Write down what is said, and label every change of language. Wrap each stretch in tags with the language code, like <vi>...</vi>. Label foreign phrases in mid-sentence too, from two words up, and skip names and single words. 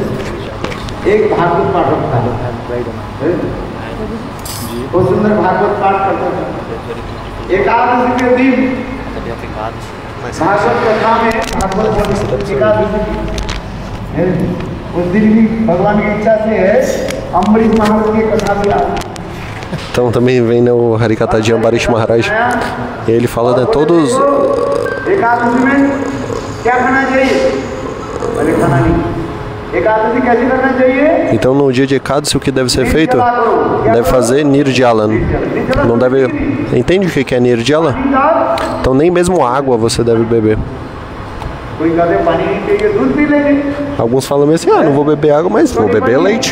<hi>एक भागवत पाठ होता है, बहुत सुंदर भागवत पाठ करता था। एकादशी के दिन भागवत कथा में भागवत एकादशी उस दिन भी भगवान की इच्छा से है अम्बरीश महाराज की कथा भी आ।</hi> <pt>Então também vem no Harikata de Ambarish Maharaj, ele fala de todos.</pt> <hi>एकादशी में क्या खाना चाहिए? अरे खाना नहीं। एकादशी कैसे करना चाहिए?</hi> <pt>Então no dia de Ekadasi o que deve ser feito? Deve fazer Nirjala. Não deve. Entende o que é Nirjala? Então nem mesmo água você deve beber. Alguns falam assim, não vou beber água, mas vou beber leite.</pt>